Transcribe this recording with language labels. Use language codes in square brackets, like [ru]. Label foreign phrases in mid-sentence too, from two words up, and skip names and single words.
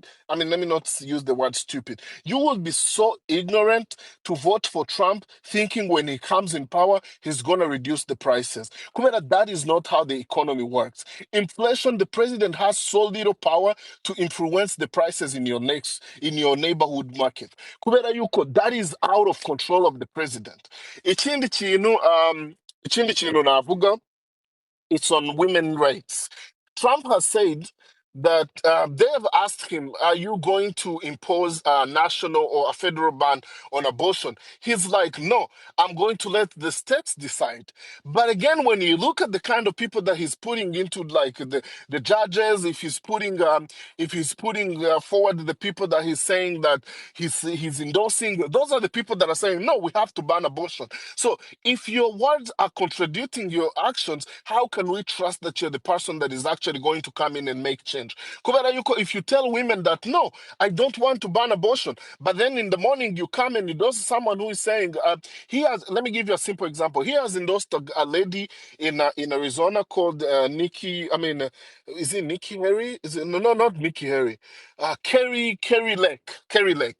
[en] I mean, let me not use the word stupid. You would be so ignorant to vote for Trump thinking when he comes in power, he's going to reduce the prices. Kumera, that is not how the economy works. Inflation, the president has so little power to influence the prices in your neighborhood market. [rw] Kubera yuko, [en] that is out of control of the president. [rw] Ikindi kintu navuga, [en] it's on women rights. Trump has said that they have asked him, are you going to impose a national or a federal ban on abortion? He's like, no, I'm going to let the states decide. But again, when you look at the kind of people that he's putting into, like the judges, if he's putting forward the people that he's saying that he's endorsing, those are the people that are saying, no, we have to ban abortion. So if your words are contradicting your actions, how can we trust that you're the person that is actually going to come in and make change? [rw] Kubera yuko, [en] if you tell women that, no, I don't want to ban abortion, but then in the morning you come and endorse someone who is saying, let me give you a simple example. He has endorsed a lady in Arizona called Nikki, is it Nikki Harry? Is it, no, not Nikki Harry. Kerry Lake. Kerry Lake.